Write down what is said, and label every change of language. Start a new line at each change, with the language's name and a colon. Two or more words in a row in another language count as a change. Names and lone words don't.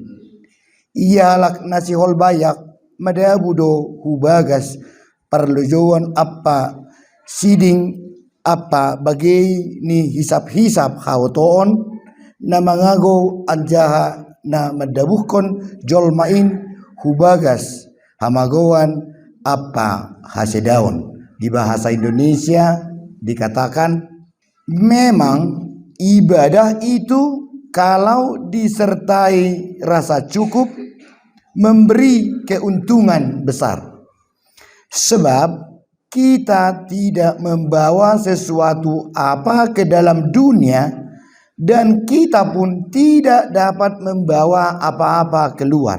Batak Simalungun: Ialak nasi hol bayak madabudo hubagas parlojoan apa siding apa bagai ni hisap-hisap hautoon na mangago anjaha na madabuhkon jolmain hubagas hamagoan apa hasedaon.
Indonesian: Di bahasa Indonesia dikatakan memang ibadah itu kalau disertai rasa cukup memberi keuntungan besar. Sebab kita tidak membawa sesuatu apa ke dalam dunia dan kita pun tidak dapat membawa apa-apa keluar.